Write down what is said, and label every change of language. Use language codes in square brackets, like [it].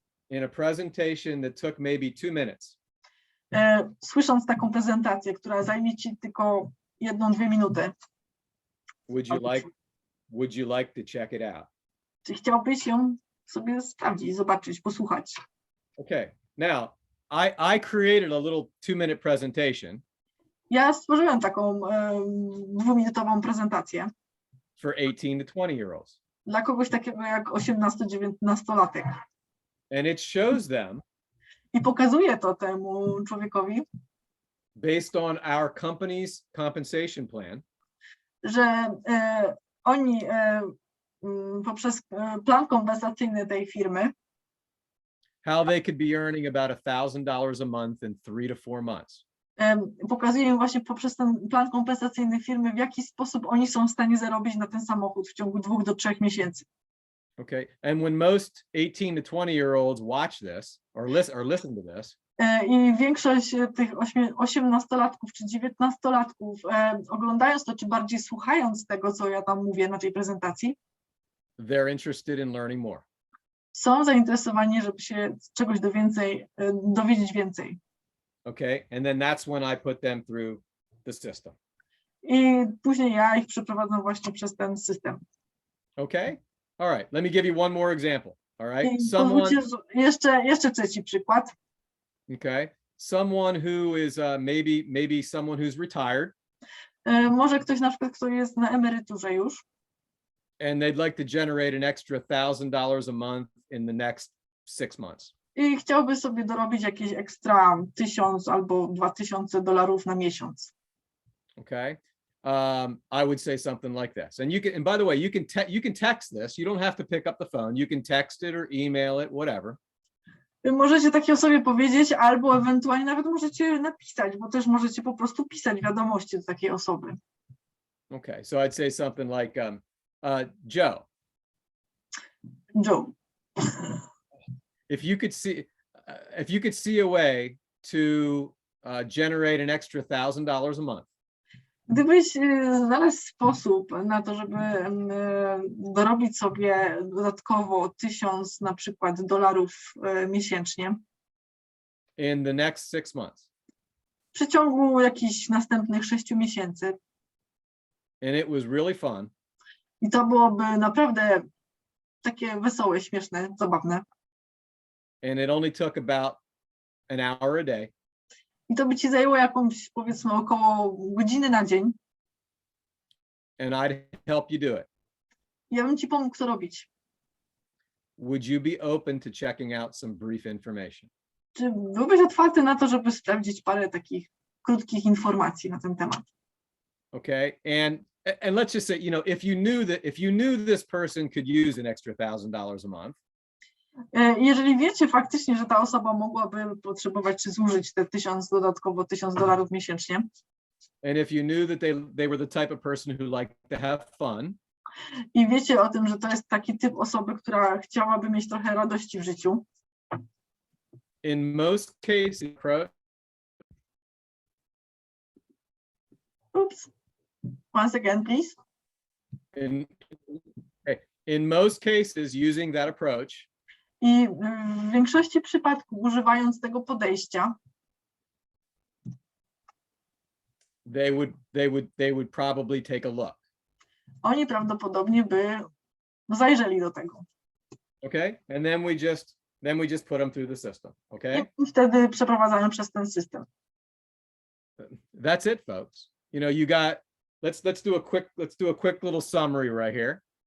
[en] in a presentation that took maybe 2 minutes, [pl] słysząc taką prezentację, która zajmie ci tylko 1-2 minuty, [en] would you like to check it out? [pl] czy chciałbyś ją sobie sprawdzić, zobaczyć, posłuchać? [en] Okay, now I created a little 2-minute presentation [pl] Ja stworzyłem taką 2-minutową prezentację [en] for 18 to 20-year-olds. [pl] dla kogoś takiego jak 18-19-latek. [en] And it shows them, [pl] I pokazuje to temu człowiekowi, [en] based on our company's compensation plan, [pl] że oni poprzez plan kompensacyjny tej firmy [en] how they could be earning about $1,000 a month in 3 to 4 months. [pl] Pokazuje im właśnie poprzez ten plan kompensacyjny firmy, w jaki sposób oni są w stanie zarobić na ten samochód w ciągu 2 do 3 miesięcy. [en] Okay, and when most 18 to 20-year-olds watch this or listen to this, [pl] I większość tych 18-latków czy 19-latków oglądając to, czy bardziej słuchając tego, co ja tam mówię na tej prezentacji, [en] they're interested in learning more. [pl] są zainteresowani, żeby się czegoś dowiedzieć więcej. [en] Okay, and then that's when I put them through the system. [pl] I później ja ich przeprowadzam właśnie przez ten system. [en] Okay, all right, let me give you one more example. All right, [pl] I pozwólcie, jeszcze trzeci przykład. [en] Okay, someone who is maybe someone who's retired, [pl] Może ktoś na przykład, kto jest na emeryturze już [en] and they'd like to generate an extra $1,000 a month in the next 6 months. [pl] i chciałby sobie dorobić jakieś ekstra 1000 albo $2000 na miesiąc. [en] Okay. I would say something like this. And and by the way, you can text this. You don't have to pick up the phone. You can text it or email it, whatever. [pl] Możecie takiej osobie powiedzieć, albo ewentualnie nawet możecie napisać, bo też możecie po prostu pisać wiadomości do takiej osoby. [en] Okay. So I'd say something like, Joe, [pl] Joe, [en] if you could see a way to generate an extra $1,000 a month, [pl] gdybyś znalazł sposób na to, żeby dorobić sobie dodatkowo 1000 na przykład dolarów miesięcznie [en] in the next 6 months, [pl] w przeciągu jakichś następnych 6 miesięcy [en] and it was really fun, [pl] i to byłoby naprawdę takie wesołe, śmieszne, zabawne [en] and it only took about an hour a day, [pl] i to by ci zajęło jakąś, powiedzmy, około godziny na dzień, [en] and I'd help you do it, [pl] ja bym ci pomógł to robić. [en] would you be open to checking out some brief information? [pl] Czy byłbyś otwarty na to, żeby sprawdzić parę takich krótkich informacji na ten temat? [en] Okay. And let's just say, if you knew this person could use an extra $1,000 a month, [pl] Jeżeli wiecie faktycznie, że ta osoba mogłaby potrzebować czy zużyć te dodatkowo $1000 miesięcznie, [en] and if you knew that they were the type of person who liked to have fun, [pl] i wiecie o tym, że to jest taki typ osoby, która chciałaby mieć trochę radości w życiu, [en] in most cases, oops, once again, please. in most cases, using that approach, [pl] I w większości przypadków, używając tego podejścia, [en] they would probably take a look. [pl] oni prawdopodobnie by zajrzeli do tego. [en] Okay. And then we just put them through the system. Okay. [pl] I wtedy przeprowadzają przez ten system. [en] That's it, folks. You got, let's do a quick little summary right here.